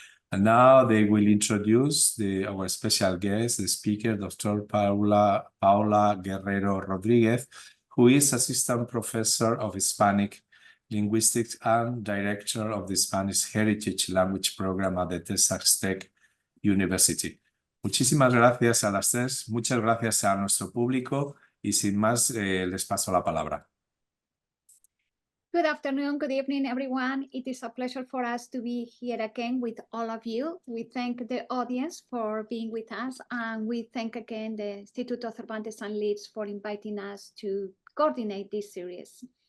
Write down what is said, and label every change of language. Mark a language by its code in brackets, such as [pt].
[en] And now they will introduce our special guest, the speaker, Dr. Paola Guerrero-Rodríguez, who is Assistant Professor of Hispanic Linguistics and Director of the Spanish Heritage Language Program at the Texas Tech University. [es] Muchísimas gracias a las tres, muchas gracias a nuestro público y sin más les paso la palabra. [en] Good afternoon, good evening, everyone. It is a pleasure for us to be here again with all of you. We thank the audience for being with us, and we thank again the Instituto Cervantes and Leeds for inviting us to coordinate this series.